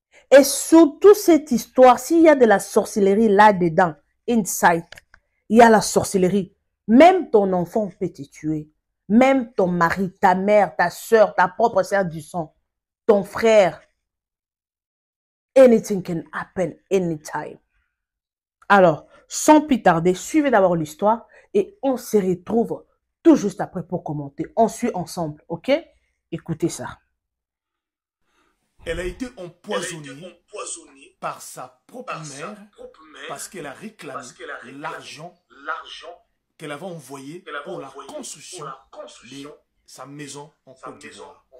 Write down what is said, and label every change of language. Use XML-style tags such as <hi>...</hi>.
<fr>Et surtout cette histoire, s'il y a de la sorcellerie là-dedans, inside, il y a la sorcellerie. Même ton enfant peut te tuer. Même ton mari, ta mère, ta soeur, ta propre sœur du sang, ton frère.</fr> <en>Anything can happen anytime.</en> <fr>Alors, sans plus tarder, suivez d'abord l'histoire et on se retrouve tout juste après pour commenter. On suit ensemble, ok? Écoutez ça. Elle a été empoisonnée par sa propre mère parce qu'elle a réclamé l'argent qu'elle avait envoyé pour la construction de sa maison en Côte d'Ivoire.</fr>